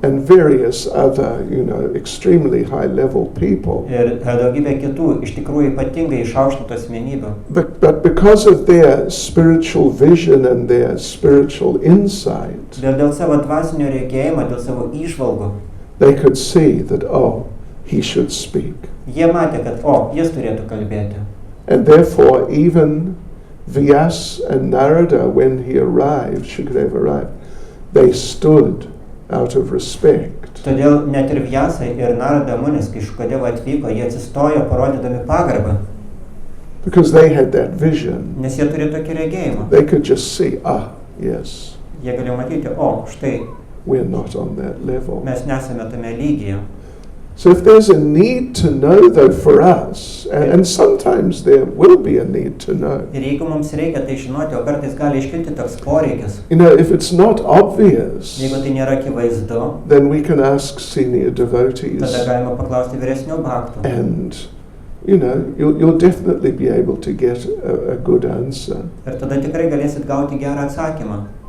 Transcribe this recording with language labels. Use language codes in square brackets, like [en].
[en] and various other, extremely high-level people. [lt] ir daugybė kitų, iš tikrųjų ypatingai išaukštintų asmenybių. [en] But because of their spiritual vision and their spiritual insight, [lt] Dėl savo dvasinio regėjimo, dėl savo įžvalgų, [en] they could see that, he should speak. [lt] jie matė, kad, jis turėtų kalbėti. [en] And therefore, even Vyas and Narada, when he arrived, Shukadeva arrived, they stood out of respect. [lt] Todėl net ir Vyasai ir Narada Munis, kai Šukadeva atvyko, jie atsistojo parodydami pagarbą, [en] Because they had that vision. [lt] nes jie turi tokį regėjimą. [en] They could just see, yes, [lt] Jie galėjo matyti, štai, [en] we're not on that level. [lt] mes nesame tame lygyje. [en] So if there's a need to know, though, for us, and sometimes there will be a need to know, [lt] Ir jeigu mums reikia tai žinoti, o kartais gali iškilti toks poreikis, [en] if it's not obvious, [lt] jeigu tai nėra akivaizdu, [en] then we can ask senior devotees, [lt] tada galima paklausti vyresnių bhaktų. [en] and you'll definitely be able to get a good answer. [lt] Ir tada tikrai galėsit gauti gerą atsakymą.